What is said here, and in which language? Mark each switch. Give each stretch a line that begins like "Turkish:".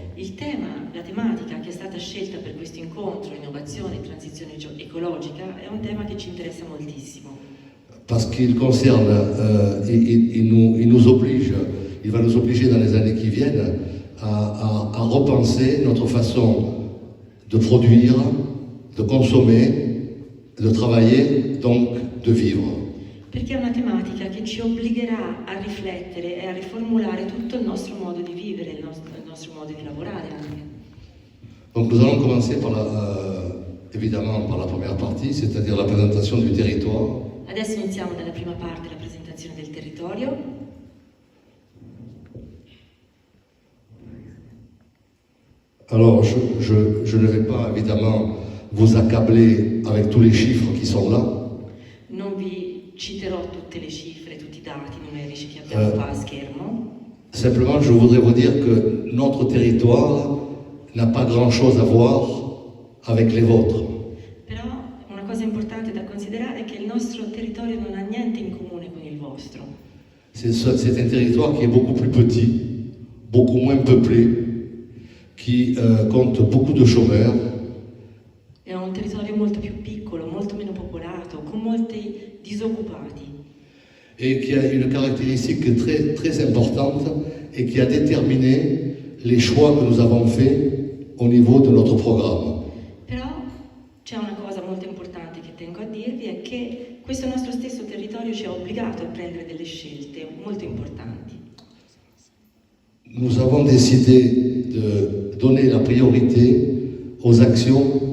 Italian: Il tema, la tematica che è stata scelta per questo incontro, innovazione e transizione ecologica, è un tema che ci interessa moltissimo.
French: Parce qu'il concerne, il nous oblige, il va nous obliger dans les années qui viennent à repenser notre façon de produire, de consommer, de travailler, donc de vivre.
Italian: Perché è una tematica che ci obbligherà a riflettere e a riformulare tutto il nostro modo di vivere, il nostro modo di lavorare anche.
French: Donc nous allons commencer évidemment par la première partie, c'est-à-dire la présentation du territoire.
Italian: Adesso iniziamo dalla prima parte, la presentazione del territorio.
French: Alors, je ne vais pas évidemment vous accabler avec tous les chiffres qui sont là.
Italian: Non vi citerò tutte le cifre, tutti i dati numerici che abbiamo qua a schermo.
French: Simplement, je voudrais vous dire que notre territoire n'a pas grand-chose à voir avec les vôtres.
Italian: Però una cosa importante da considerare è che il nostro territorio non ha niente in comune con il vostro.
French: C'est un territoire qui est beaucoup plus petit, beaucoup moins peuplé, qui compte beaucoup de chômeurs.
Italian: È un territorio molto più piccolo, molto meno popolato, con molti disoccupati.
French: Et qui a une caractéristique très, très importante et qui a déterminé les choix que nous avons faits au niveau de notre programme.
Italian: Però c'è una cosa molto importante che tengo a dirvi, è che questo nostro stesso territorio ci ha obbligato a prendere delle scelte molto importanti.
French: Nous avons décidé de donner la priorité aux actions.